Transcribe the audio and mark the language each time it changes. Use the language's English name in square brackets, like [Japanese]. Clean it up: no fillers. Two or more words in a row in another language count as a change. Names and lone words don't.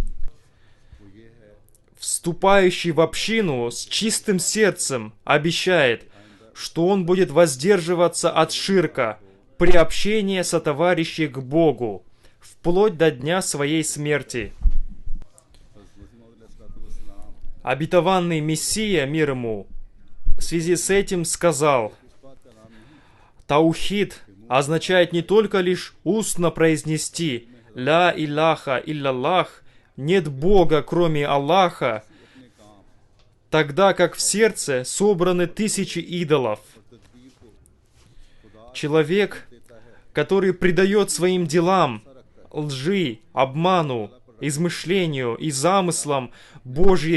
[Russian] Вступающий в общину с чистым сердцем обещает, что он будет воздерживаться от ширка, приобщения сотоварищей к Богу, вплоть до дня своей смерти. Обетованный Мессия, мир ему, в связи с этим сказал: «Таухид означает не только лишь устно произнести [Arabic] «لا إله إلا الله», [Russian] «Нет Бога, кроме Аллаха», тогда как в сердце собраны тысячи идолов. Человек, который придает своим делам, лжи, обману, измышлению и замыслам Божье